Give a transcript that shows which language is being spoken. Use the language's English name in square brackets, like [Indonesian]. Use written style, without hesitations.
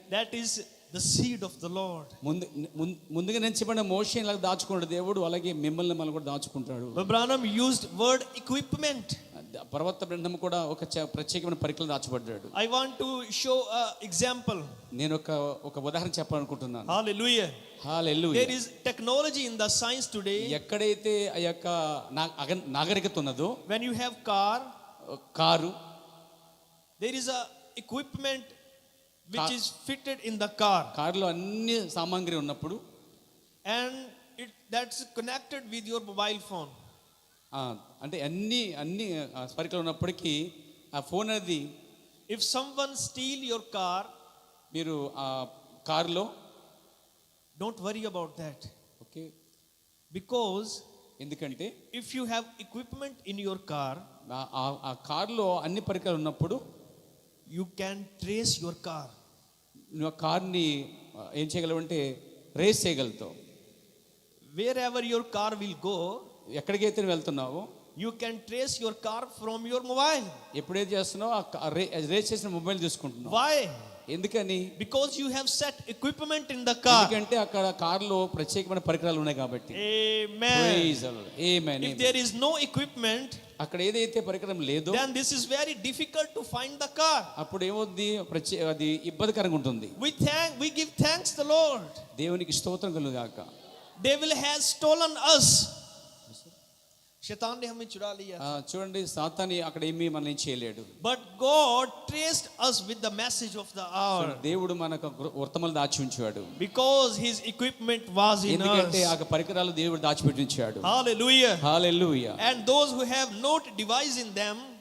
[English] That is the seed of the Lord. [Telugu] ముందుగా నిలిచబడిన మోషేని ఇలా దాచుకున్నాడు దేవుడు, అలాగే మిమ్మల్ని మనం కూడా దాచుకుంటాడు. [English] But Branham used word equipment. [Telugu] ప్రవక్త బృందం కూడా ఒక ప్రత్యేకమైన పరికరం దాచబడ్డాడు. [English] I want to show a example. [Telugu] నేను ఒక ఉదాహరణ చెప్పాలనుకుంటున్నాను. [English] Hallelujah. [Telugu] Hallelujah. [English] There is technology in the science today. [Telugu] ఎక్కడైతే ఆ యొక్క నాగరికత ఉన్నదో, [English] When you have car, [Telugu] car, [English] there is a equipment which is fitted in the car, [Telugu] కారులో అన్ని సామాగ్రి ఉన్నప్పుడు [English] and that's connected with your mobile phone. [Telugu] అంటే అన్ని పరికరాలు ఉన్నప్పటికీ ఆ ఫోన్ అనేది [English] If someone steal your car, [Telugu] మీరు ఆ కారులో [English] don't worry about that, [Telugu] okay, [English] because [Telugu] ఎందుకంటే [English] if you have equipment in your car, [Telugu] ఆ కారులో అన్ని పరికరాలు ఉన్నప్పుడు [English] you can trace your car. [Telugu] నువ్వు ఆ కార్ని ఏం చేయగలవు అంటే race చేయగలుగుతావు. [English] Wherever your car will go, [Telugu] ఎక్కడికైతే నువ్వు వెళ్తున్నావో [English] you can trace your car from your mobile. [Telugu] ఎప్పుడైతే చేస్తున్నావో ఆ రేస్ చేసిన మొబైల్ తీసుకుంటున్నావు. [English] Why? [Telugu] ఎందుకని? [English] Because you have set equipment in the car. [Telugu] ఎందుకంటే అక్కడ కారులో ప్రత్యేకమైన పరికరాలు ఉన్నాయి కాబట్టి. [English] Amen. Praise the Lord. Amen. If there is no equipment, [Telugu] అక్కడ ఏదైతే పరికరం లేదో [English] then this is very difficult to find the car. [Telugu] అప్పుడు ఏమవుద్ది, అది ఇబ్బందికరంగా ఉంటుంది. [English] We give thanks the Lord. [Telugu] దేవునికి స్తోత్రం కలుగాక. [English] Devil has stolen us. [Hindi] शैतान ने हमें चुरा लिया. [Telugu] చూడండి, సాతాను అక్కడ ఏమీ మనం చేయలేడు. [English] But God traced us with the message of the hour. [Telugu] దేవుడు మనకు వర్తమానాలు దాచి ఉంచాడు. [English] Because his equipment was in us. [Telugu] ఎందుకంటే ఆ పరికరాలు దేవుడు దాచిపెట్టి ఉంచాడు. [English] Hallelujah. [Telugu] Hallelujah. [English] And those who have no device in them,